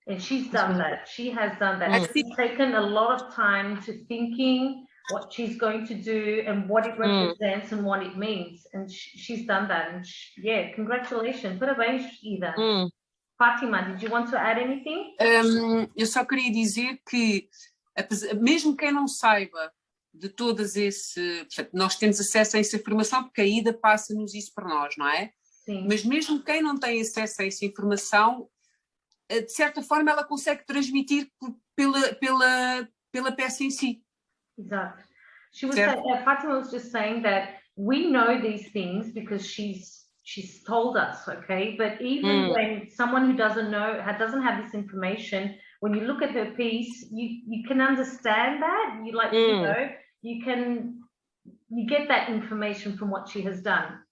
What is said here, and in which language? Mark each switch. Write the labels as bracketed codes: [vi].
[en] And she's done that. She has done that. She's taken a lot of time to thinking what she's going to do and what it represents and what it means. And she's done that. And congratulations. [pt] Parabéns, [en] Ida. Fátima, did you want to add anything? [pt] Eu só queria dizer que, mesmo quem não saiba de todas portanto, nós temos acesso a essa informação porque a Ida passa-nos isso para nós, não é? Sim. Mas mesmo quem não tem acesso a essa informação, de certa forma ela consegue transmitir pela peça em si. Exato. [en] Fatima was just saying that we know these things because she's told us, okay? But even when someone who doesn't have this information, when you look at her piece, you can understand that. You get that information from what she has done.